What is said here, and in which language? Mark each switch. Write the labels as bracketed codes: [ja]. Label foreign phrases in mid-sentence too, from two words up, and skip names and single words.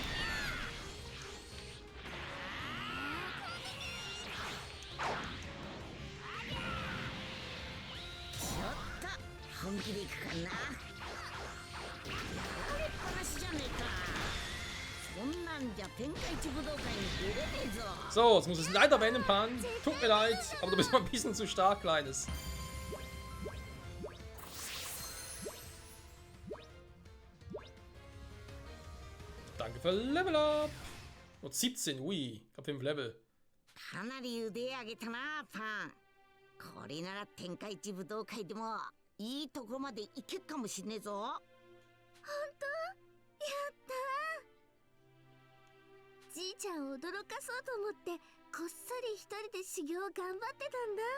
[ja] ちょっと本気でいくかな。やられっぱなしじゃねえか。そんなんじゃ天下一武道会に出れねえぞ。 [de] So, jetzt muss es leider wenden, Pan. Tut mir leid, aber du bist mal ein bisschen zu stark, Kleines. Danke für [en] Level Up. [de] Und 17, ui, ich hab 5 Level. [ja] かなり腕上げたな、パン。これなら天下一武道会でもいいとこまで行けるかもしんねえぞ。本当？やったー。じいちゃんを驚かそうと思ってこっそり一人で修行を頑張ってたんだ。